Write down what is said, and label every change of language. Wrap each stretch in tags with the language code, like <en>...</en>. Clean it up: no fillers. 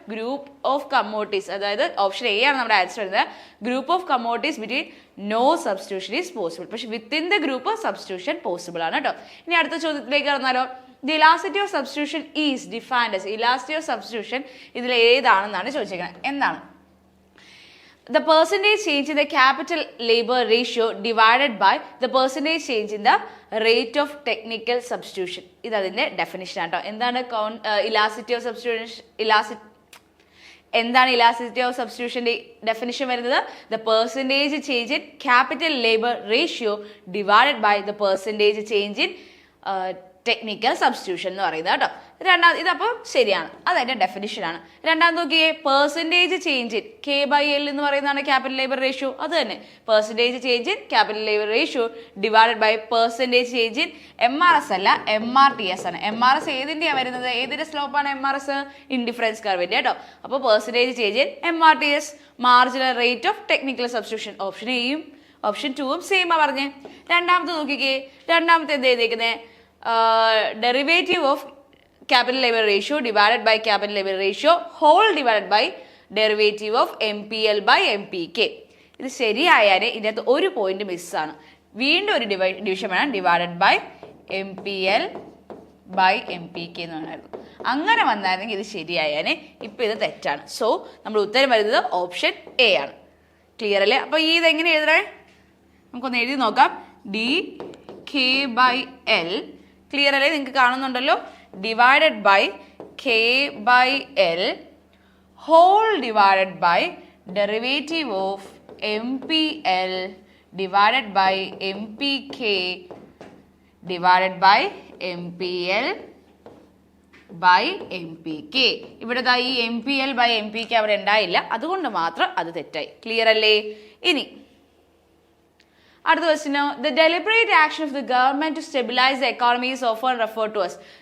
<ml>Group of commodities, അതായത് option A ആണ് നമ്മുടെ ആൻസർ വരുന്നത്.</ml> <en>Group of commodities between no substitution is possible.</en> <ml>പക്ഷേ</ml> <en>within the group substitution possible</en> <ml>ആണ് കേട്ടോ. ഇനി അടുത്ത ചോദ്യത്തിലേക്ക് കടന്നാലോ?</ml> <en>The elasticity of substitution is defined as. Elasticity of substitution</en> <ml>ഇതിൽ ഏതാണെന്നാണ് ചോദിച്ചിരിക്കുന്നത്. എന്താണ്?</ml> <en>The percentage change in the capital labor ratio divided by the percentage change in the rate of technical substitution.</en> <ml>ഇത് അതിന്റെ ഡെഫിനിഷൻ ആട്ടോ. എന്താണ് ഇലാസ്റ്റിറ്റി ഓഫ് സബ്സ്റ്റിറ്റ്യൂഷൻ? എന്താണ് elasticity of സബ്സ്റ്റിറ്റ്യൂഷന്റെ definition വരുന്നത്?</ml> <en>the percentage change in capital labour ratio divided by the percentage change in technical substitution</en> <ml>എന്ന് പറയുന്നത് കേട്ടോ. രണ്ടാമത് ഇതപ്പോൾ ശരിയാണ്, അതതിൻ്റെ ഡെഫിനിഷനാണ്. രണ്ടാമത് നോക്കിയേ, പെർസെൻറ്റേജ് ചേഞ്ച് ഇൻ K/L എന്ന് പറയുന്നതാണ് ക്യാപിറ്റൽ ലേബർ റേഷ്യോ.</ml> <en>അത് തന്നെ percentage change in capital labour ratio divided by percentage change in MRS അല്ല MRTS ആണ്.</en> <ml>MRS ഏതിൻ്റെയാണ് വരുന്നത്? ഏതിൻ്റെ സ്ലോപ്പാണ് MRS? ഇൻഡിഫറൻസ് കർവിൻ്റെ കേട്ടോ.</ml> <en>അപ്പോൾ percentage change in MRTS, marginal rate of technical substitution.</en> <ml>Option എയും ഓപ്ഷൻ 2ഉം സെയിം ആ പറഞ്ഞേ. രണ്ടാമത്തെ നോക്കിക്കേ, രണ്ടാമത്തെ എന്ത് ചെയ്തേക്കുന്നത്?</ml> <en>Derivative of capital labor ratio divided by capital labor ratio whole divided by derivative of MPL by MPK.</en> <ml>ഇത് ശരിയായാലേ ഇതിനകത്ത് ഒരു പോയിന്റ് മിസ്സാണ്. വീണ്ടും ഒരു ഡിവിഷൻ വേണം,</ml> <en>divided by MPL by MPK</en> <ml>എന്ന് പറയുന്നത്. അങ്ങനെ വന്നായിരുന്നെങ്കിൽ ഇത് ശരിയായാലേ. ഇപ്പം ഇത് തെറ്റാണ്. സോ നമ്മുടെ ഉത്തരം വരുന്നത് ഓപ്ഷൻ എ ആണ്. ക്ലിയർ അല്ലേ? അപ്പോൾ ഈ ഇതെങ്ങനെ എഴുതണേ? നമുക്കൊന്ന് എഴുതി നോക്കാം. DK/L. ക്ലിയർ അല്ലേ? നിങ്ങൾക്ക് കാണുന്നുണ്ടല്ലോ.</ml> <en>Divided by K/L whole divided by derivative of MPL divided by MPK divided by MPL by MPK.</en> <ml>ഇവിടെ ഈ MPL ബൈ MPK അവിടെ ഉണ്ടായില്ല, അതുകൊണ്ട് മാത്രം അത് തെറ്റായി. ക്ലിയർ അല്ലേ? ഇനി അടുത്ത ക്വസ്റ്റ്യനോ,</ml> <en>The deliberate action of the government to stabilise the economy is often refer to as.</en>